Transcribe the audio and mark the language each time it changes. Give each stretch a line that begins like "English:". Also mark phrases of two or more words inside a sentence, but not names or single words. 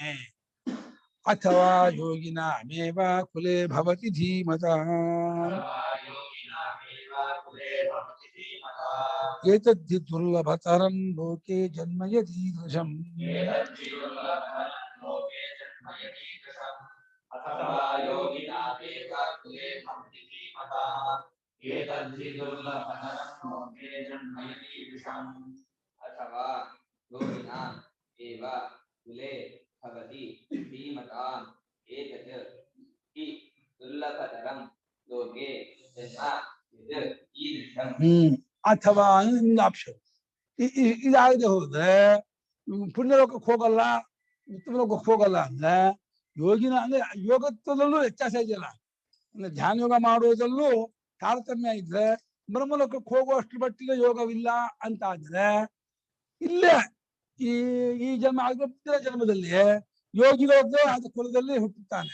Sanskrit: ಅಥವಾ ಯೋಗಿನ ಅಮೇವ ಕುಲೆ ಭವತಿ ಧೀಮತಃ ಏತದ್ಧಿ ದುರ್ಲಭತರಂ ಲೋಕೆ ಜನ್ಮ ಯದೀದೃಶಂ. ಅಥವಾ ಯೋಗಿನ ಏವ ಕುಲೆ ಭವತಿ ಧೀಮತಾಂ ಏತತ್ ಹಿ ದುರ್ಲಭತರಂ ಲೋಕೆ ಜನ್ಮ ಯದೀದೃಶಂ.
Kannada: ಅಥವಾ ಒಂದು ಆಪ್ಷನ್ ಇದಾಗದೆ ಹೋದ್ರೆ ಪುಣ್ಯಲೋಕಕ್ಕೆ ಹೋಗಲ್ಲ, ಉತ್ತಮ ಲೋಕಕ್ಕೆ ಹೋಗಲ್ಲ ಅಂದ್ರೆ ಯೋಗಿನ ಅಂದ್ರೆ ಯೋಗತ್ವದಲ್ಲೂ ವ್ಯತ್ಯಾಸ ಇದೆಯಲ್ಲ. ಅಂದ್ರೆ ಧ್ಯಾನ ಯೋಗ ಮಾಡುವುದಲ್ಲೂ ತಾರತಮ್ಯ ಇದ್ರೆ ಬ್ರಹ್ಮಲೋಕಕ್ಕೆ ಹೋಗುವಷ್ಟು ಮಟ್ಟಿಗೆ ಯೋಗವಿಲ್ಲ ಅಂತ ಆದ್ರೆ ಇಲ್ಲೇ ಈ ಜನ್ಮ ಆಗಿನ ಜನ್ಮದಲ್ಲಿ ಯೋಗಿಗಳದ್ದು ಆದ ಕುಲದಲ್ಲಿ ಹುಟ್ಟುತ್ತಾನೆ.